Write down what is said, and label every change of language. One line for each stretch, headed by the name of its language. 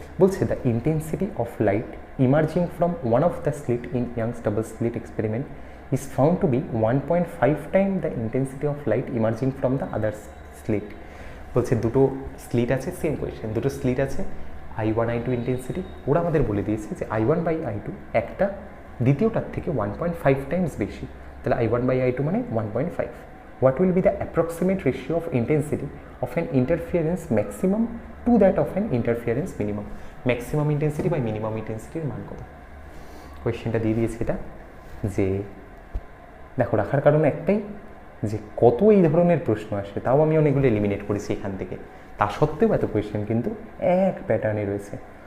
English: বলছে the intensity of light emerging from one of the slit in Young's double slit experiment is found to be 1.5 time the intensity of light emerging from the other slit.
Bangla: বলছে দুটো slit আছে, same question, দুটো slit আছে, I1 I2 intensity. ওরা আমাদের বলে দিয়েছে যে I1/I2 একটা দ্বিতীয়টার থেকে 1.5 টাইমস বেশি, তাহলে I1/I2 মানে 1.5।
English: What will be the approximate ratio of intensity of an interference maximum to that of an interference minimum?
Bangla: Maximum intensity বা মিনিমাম ইন্টেন্সিটির মান কত? কোয়েশ্চেনটা দিয়ে দিয়েছে এটা যে দেখো, রাখার কারণ একটাই যে কত এই ধরনের প্রশ্ন আসে, তাও আমি অনেকগুলো এলিমিনেট করেছি এখান থেকে, তা সত্ত্বেও এত কোয়েশ্চেন কিন্তু এক প্যাটার্নে রয়েছে।